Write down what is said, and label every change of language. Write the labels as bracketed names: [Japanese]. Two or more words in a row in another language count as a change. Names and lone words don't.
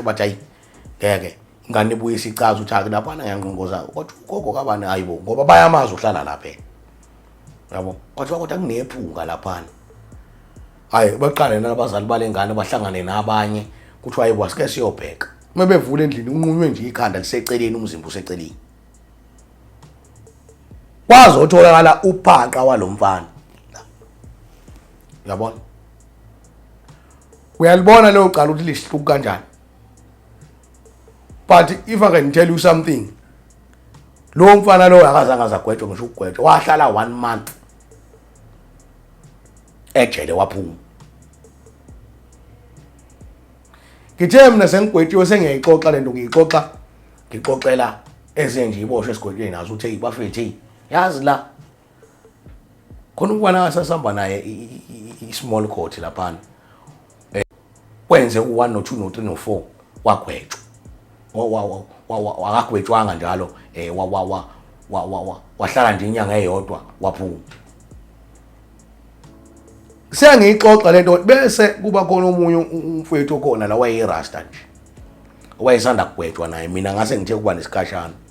[Zulu] bathi hayi ngeke ingane ibuye isicaza uthi ake lapha ngiyangqongoza kodwa ugogo kabani hayibo ngoba bayamazi uhlala lapha yabo kodwa kunephunga lapha hayi baqale nabazali balengane bahlangane nabanye kuthi hayibo asike siyobheka mebevula endlini unqunywe nje ikhanda liseceleni umzimba useceleni kwazotholakala uphaqa walomfana. Uyabona? Uyalibona lo uqala ukuthi lihluku kanjani. [English] But if I can tell you something, [Zulu] lo mfana lo akazange azagwetshwa ngisho ukugwetshwa, wahlala 1 month ejele waphuma. Ngithe mina sengigwetshiwe sengiyayixoxa lento ngixoxela ezenje iboshwe esigwetshweni nazo uthe bafethe yazi la khona ukwana asasamba naye i- [English] small court [Zulu] lapha kwenze u1 no2 no3 no4 wagwetshwa wakagwetshwanga njalo wahlala nje inyanga eyodwa waphuma. Sengiyixoxa lento bese kuba khona omunye umfowethu okhona la wayeyirasta nje wayesanda kugwetshwa naye mina ngase ngithe kuba nesikhashana